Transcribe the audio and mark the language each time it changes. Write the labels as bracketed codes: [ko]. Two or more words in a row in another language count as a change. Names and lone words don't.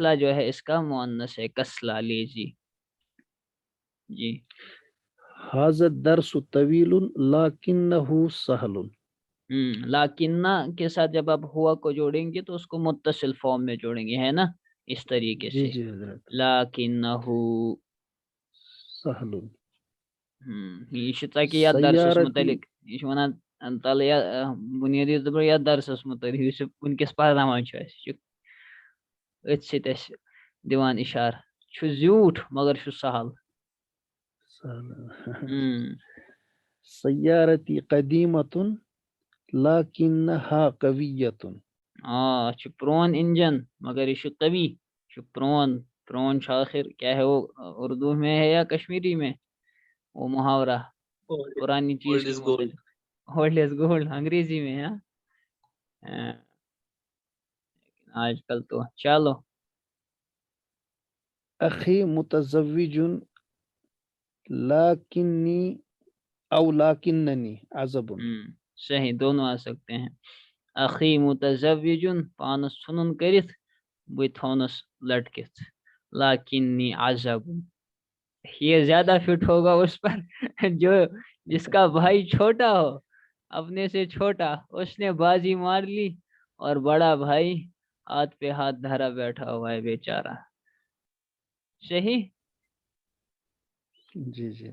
[ur] کسلا جو ہے اس کا مؤنث ہے، کسلا لیزی. جی. [ar] ھذا الدرس طویل لیکنہ سہل. [ur] لاکنہ کے ساتھ جب آپ ہوا کو جوڑیں گے تو اس کو متصل فارم میں جوڑیں گے، ہے نا، اس طریقے جی سے. جی حضرت. [ar] لاکنہ سہل. [ks] یہ چھُ تاکہ یتھ درسس [ar] سیارتی. [ks] متعلق یہ چھُ ونان تل بنیادی طور یتھ درسس متعلق یُس ونکس پرناوان چھُ اَسہِ، یہِ چھُ أتھۍ سۭتۍ اَسہِ دِوان اِشارٕ. چھُ زیوٗٹھ مگر چھُ سہل. [ar] سیارتی قدیمۃ لیکنہا قویۃ. [ks] چھُ پرون انجن مگر یہ چھُ قوی، چھُ پرون. پرون چھُ [ur] آخر کیا ہے وہ، اردو میں ہے یا کشمیری میں وہ محاورہ پرانی چیز [en] Old [ur] کے [en] is gold. [ur] متعلق؟ [en] old is gold [ur] انگریزی میں ہے. آج کل تو چلو. [ar] اخی متزوج لیکنی او لیکننی عزب. [ur] صحیح، دونوں آ سکتے ہیں. [ar] اخی متزوج، [ks] پانس ژھنن کرتھ بہ تھونس لٹکتھ. [ar] لیکنی عزب، [ur] یہ زیادہ فٹ ہوگا اس پر جو جس کا بھائی چھوٹا ہو، اپنے سے چھوٹا، اس نے بازی مار لی اور بڑا بھائی ہاتھ پہ ہاتھ دھرا بیٹھا ہوا ہے بیچارہ. صحیح. جی جی.